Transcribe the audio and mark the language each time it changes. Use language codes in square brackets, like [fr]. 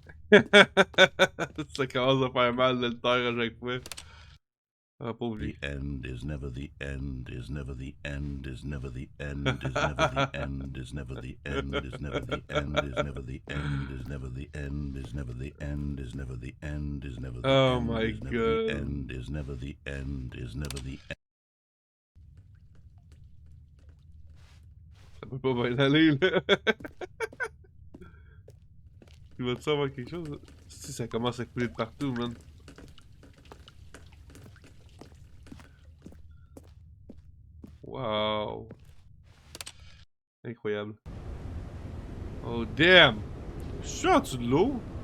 [fr] Ça commence à faire mal de le taire à chaque fois. Ah, pauvre lui. [en] The end is never the end, is never the end, is never the end, is never the end, is never the end, is never the end, is never the end, is never the end, is never the end, is never the end, is never the end. Oh my god. End is never the end, is never the end. [fr] Ça peut pas bien aller, là. Tu vas-tu avoir quelque chose? Si ça commence à couler de partout, man. Wow. Incroyable. [en] Oh, damn! [fr] Je suis en dessous de l'eau?